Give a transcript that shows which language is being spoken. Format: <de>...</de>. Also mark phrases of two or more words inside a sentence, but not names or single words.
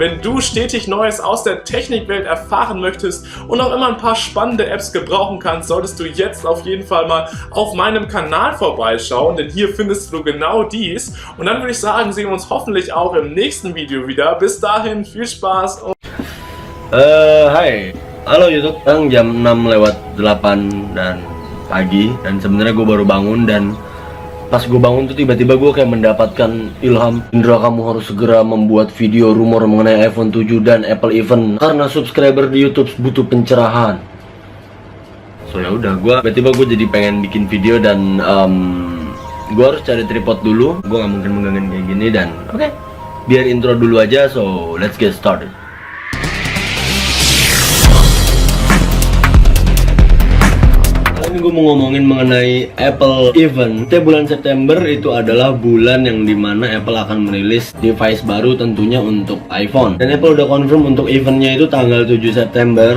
<de>Wenn du stetig Neues aus der Technikwelt erfahren möchtest und auch immer ein paar spannende Apps gebrauchen kannst, solltest du jetzt auf jeden Fall mal auf meinem Kanal vorbeischauen, denn hier findest du genau dies. Und dann würde ich sagen, sehen wir uns hoffentlich auch im nächsten Video wieder. Bis dahin, viel Spaß und</de> <id>Hai, halo YouTube. Sekarang jam 6:08 dan pagi dan sebenarnya gue baru bangun dan pas gue bangun tuh tiba-tiba gue kayak mendapatkan ilham, Indra kamu harus segera membuat video rumor mengenai iPhone 7 dan Apple event karena subscriber di YouTube butuh pencerahan. So ya udah, tiba-tiba gue jadi pengen bikin video dan gue harus cari tripod dulu. Gue nggak mungkin megangin kayak gini dan oke, biar intro dulu aja.</id> <en>So let's get started.</en> <id>Ini gue mau ngomongin mengenai Apple event. Setiap bulan September itu adalah bulan yang dimana Apple akan merilis device baru tentunya untuk iPhone. Dan Apple udah confirm untuk eventnya itu tanggal 7 September.</id>